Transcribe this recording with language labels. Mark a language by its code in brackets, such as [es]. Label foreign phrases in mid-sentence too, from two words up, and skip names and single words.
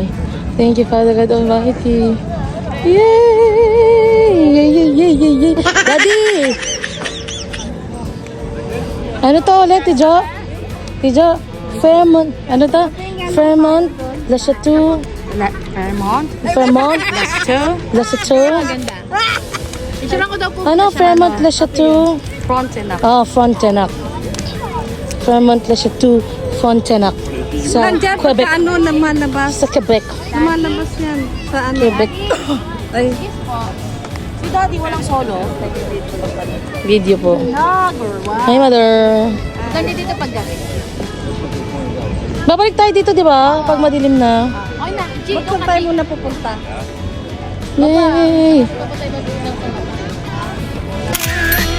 [en] Thank you, Father God Almighty. Yay! Yay, yay, yay, yay, yay. Daddy! [tl] Ano to ulit, Tijo? Tijo? Fairmont. Ano to? Fairmont. Le Chateau. Fairmont. Le Chateau. Ganda. Picture ko daw po. Ano? Fairmont Le Chateau. Frontenac. Frontenac. Fairmont Le Chateau, Frontenac. Sa Quebec. Ano naman nabas? Sa Quebec. Lumalabas yan. Sa ano? Quebec. Ay, Si Daddy walang solo. Video po. [en] Number one. Hi, Mother. [tl] Ganda dito pag gabi. Babalik tayo dito, di ba? Pag madilim na. Okay na. G, ikaw saan tayo muna pupunta? Yay! Papunta iba dito sa baba.